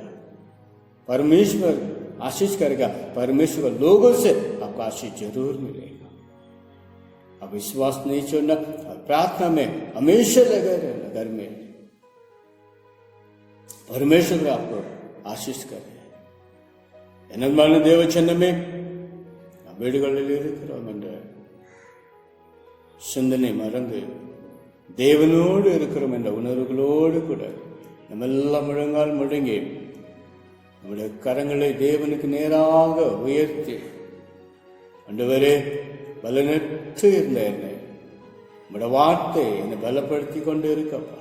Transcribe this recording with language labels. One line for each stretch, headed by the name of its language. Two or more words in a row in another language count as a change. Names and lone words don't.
Hindi: परमेश्वर आशीष करेगा, परमेश्वर के लोगों से आपको आशीष जरूर मिलेगा. अब विश्वास नहीं छोड़ना और प्रार्थना में हमेशा लगे रहना. घर में परमेश्वर आपको आशीष करे.
Tamil: என்னமான தேவ சின்னமே, வீடுகளில் இருக்கிறோம் என்ற சிந்தனை மறந்து தேவனோடு இருக்கிறோம் என்ற உணர்வுகளோடு கூட நம்ம எல்லாம் முழங்கால் முழங்கி நம்முடைய கரங்களை தேவனுக்கு நேராக உயர்த்தி, ஆண்டவரே பலனற்று இருந்த என்னை நம்முடைய வார்த்தை என்னை பலப்படுத்தி கொண்டு இருக்கப்பா.